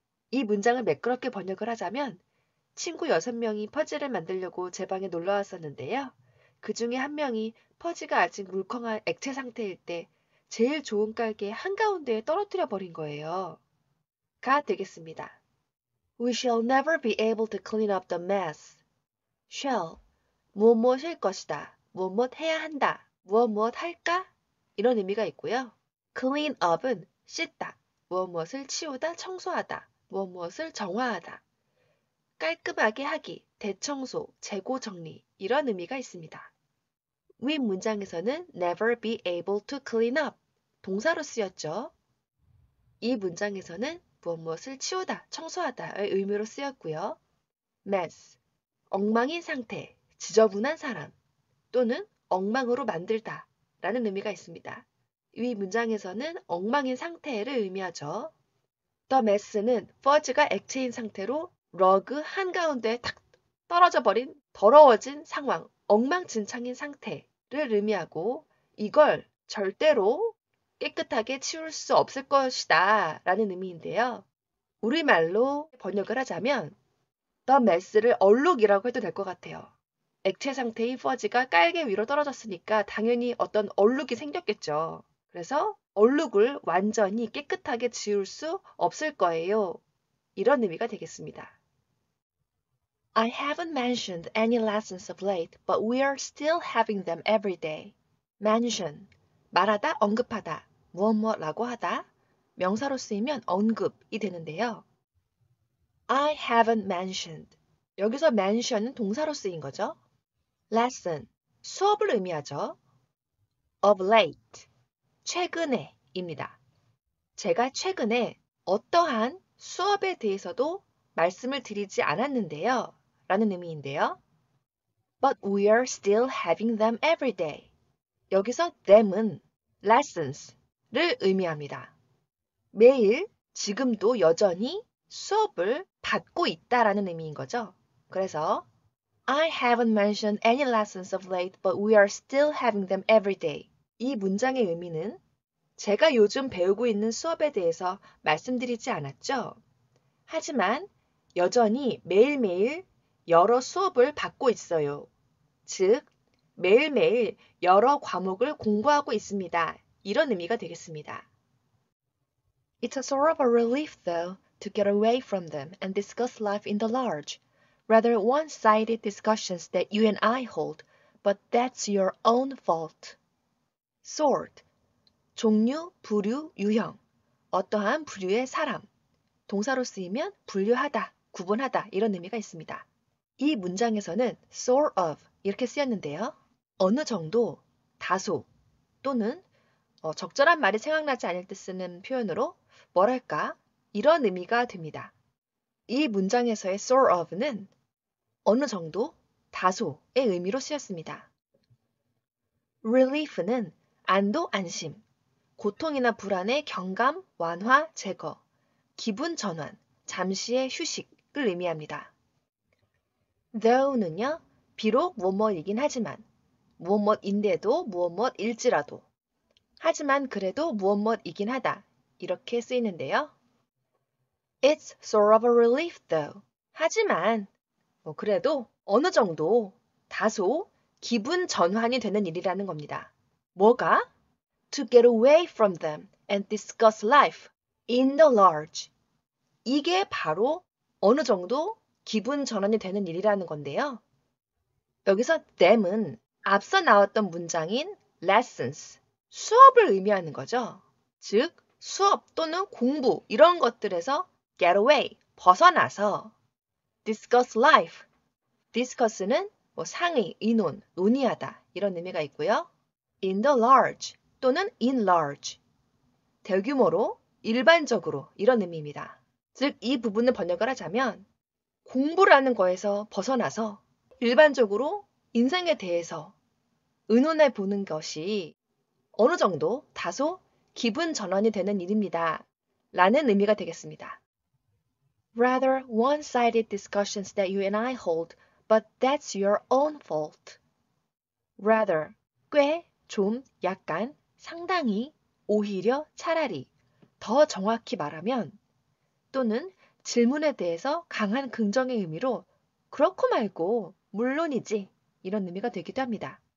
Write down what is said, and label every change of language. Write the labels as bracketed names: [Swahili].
[Korean] 이 문장을 매끄럽게 번역을 하자면 친구 6명이 퍼즐을 만들려고 제 방에 놀러 왔었는데요. 그 중에 한 명이 퍼지가 아직 물컹한 액체 상태일 때 제일 좋은 깔개 한가운데에 떨어뜨려 버린 거예요. 가 되겠습니다. [English] We shall never be able to clean up the mess. [Korean] shall, 무엇무엇일 것이다. 무엇무엇 해야 한다. 무엇무엇 할까? 이런 의미가 있고요. clean up은 씻다. 무엇무엇을 치우다, 청소하다. 무엇무엇을 정화하다. 깔끔하게 하기, 대청소, 재고 정리 이런 의미가 있습니다. 윗 문장에서는 [English] never be able to clean up [Korean] 동사로 쓰였죠. 이 문장에서는 무엇무엇을 치우다, 청소하다의 의미로 쓰였고요. mess, 엉망인 상태, 지저분한 사람 또는 엉망으로 만들다 라는 의미가 있습니다. 이 문장에서는 엉망인 상태를 의미하죠. The mess는 fudge가 액체인 상태로 러그 한가운데에 탁 떨어져 버린 더러워진 상황, 엉망진창인 상태를 의미하고 이걸 절대로 깨끗하게 치울 수 없을 것이다 라는 의미인데요. 우리말로 번역을 하자면 The mess를 얼룩이라고 해도 될 것 같아요. 액체 상태인 fudge가 깔개 위로 떨어졌으니까 당연히 어떤 얼룩이 생겼겠죠. 그래서 얼룩을 완전히 깨끗하게 지울 수 없을 거예요. 이런 의미가 되겠습니다. [English] I haven't mentioned any lessons of late, but we are still having them every day. [Korean] mention, 말하다, 언급하다, 무엇무엇라고 하다, 명사로 쓰이면 언급이 되는데요. [English] I haven't mentioned, [Korean] 여기서 mention은 동사로 쓰인 거죠. lesson, 수업을 의미하죠. of late, 최근에 입니다. 제가 최근에 어떠한 수업에 대해서도 말씀을 드리지 않았는데요. 라는 의미인데요. [English] But we are still having them every day. [Korean] 여기서 them은 lessons를 의미합니다. 매일 지금도 여전히 수업을 받고 있다라는 의미인 거죠. 그래서 [English] I haven't mentioned any lessons of late, but we are still having them every day. [Korean] 이 문장의 의미는 제가 요즘 배우고 있는 수업에 대해서 말씀드리지 않았죠. 하지만 여전히 매일매일 여러 수업을 받고 있어요. 즉, 매일매일 여러 과목을 공부하고 있습니다. 이런 의미가 되겠습니다. [English] It's a sort of a relief, though, to get away from them and discuss life in the large, rather one-sided discussions that you and I hold, but that's your own fault. [Korean] Sort, 종류, 부류, 유형, 어떠한 부류의 사람, 동사로 쓰이면 분류하다, 구분하다 이런 의미가 있습니다. 이 문장에서는 sort of 이렇게 쓰였는데요. 어느 정도, 다소 또는 적절한 말이 생각나지 않을 때 쓰는 표현으로 뭐랄까 이런 의미가 됩니다. 이 문장에서의 sort of는 어느 정도, 다소의 의미로 쓰였습니다. relief는 안도, 안심, 고통이나 불안의 경감, 완화, 제거, 기분 전환, 잠시의 휴식을 의미합니다. though는요, 비록 무엇무엇이긴 하지만, 무엇무엇인데도 무엇무엇일지라도, 하지만 그래도 무엇무엇이긴 하다, 이렇게 쓰이는데요. [English] It's sort of a relief though. [Korean] 하지만, 그래도 어느 정도, 다소 기분 전환이 되는 일이라는 겁니다. 뭐가? [English] To get away from them and discuss life in the large. [Korean] 이게 바로 어느 정도 기분 전환이 되는 일이라는 건데요. 여기서 them은 앞서 나왔던 문장인 lessons, 수업을 의미하는 거죠. 즉, 수업 또는 공부 이런 것들에서 get away, 벗어나서 discuss life, discuss는 상의, 의논, 논의하다 이런 의미가 있고요. in the large 또는 in large, 대규모로, 일반적으로 이런 의미입니다. 즉, 이 부분을 번역을 하자면 공부라는 거에서 벗어나서 일반적으로 인생에 대해서 의논해 보는 것이 어느 정도 다소 기분 전환이 되는 일입니다. 라는 의미가 되겠습니다. [English] Rather one-sided discussions that you and I hold, but that's your own fault. [Korean] Rather, 꽤, 좀, 약간, 상당히, 오히려, 차라리, 더 정확히 말하면 또는 질문에 대해서 강한 긍정의 의미로 그렇고 말고 물론이지 이런 의미가 되기도 합니다.